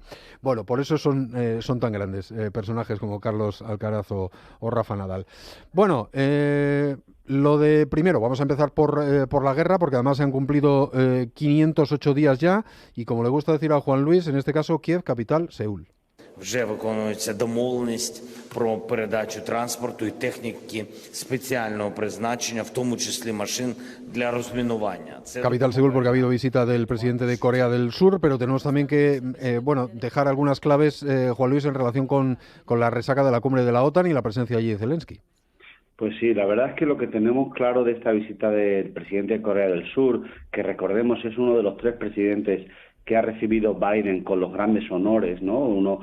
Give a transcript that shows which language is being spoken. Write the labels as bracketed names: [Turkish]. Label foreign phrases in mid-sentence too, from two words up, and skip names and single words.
[Spanish] Bueno, por eso son tan grandes personajes como Carlos Alcaraz o Rafa Nadal. Bueno, lo de primero, vamos a empezar por la guerra, porque además se han cumplido 508 días ya, y como le gusta decir a Juan Luis, en este caso Kiev, capital, Seúl. [Ukrainian] Вже виконується домовленість про передачу транспорту і техніки спеціального призначення, в тому числі машин для розмінування. [Spanish] Capital Seúl, porque ha habido visita del presidente de Corea del Sur, pero tenemos también que dejar algunas claves, Juan Luis, en relación con la resaca de la cumbre de la OTAN y la presencia allí de Zelensky. Pues sí, la verdad es que lo que tenemos claro de esta visita del presidente de Corea del Sur, que recordemos es uno de los 3 presidentes que ha recibido Biden con los grandes honores, ¿no?